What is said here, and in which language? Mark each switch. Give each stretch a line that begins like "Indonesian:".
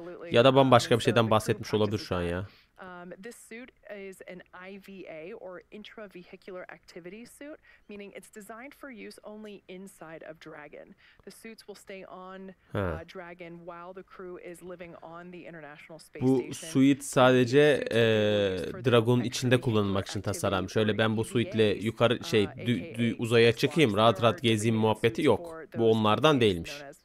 Turkish: Ya da bambaşka bir şeyden bahsetmiş olabilir şu an ya.
English: This suit is an IVA, or intravehicular activity suit, meaning it's designed for use only inside of Dragon. The suits will stay on Dragon while the crew is living on the International Space Station.
Turkish: Bu suit sadece Dragon'un içinde kullanılmak için tasarlanmış. Şöyle ben bu suitle yukarı uzaya çıkayım, rahat rahat gezeyim muhabbeti yok. Bu onlardan değilmiş.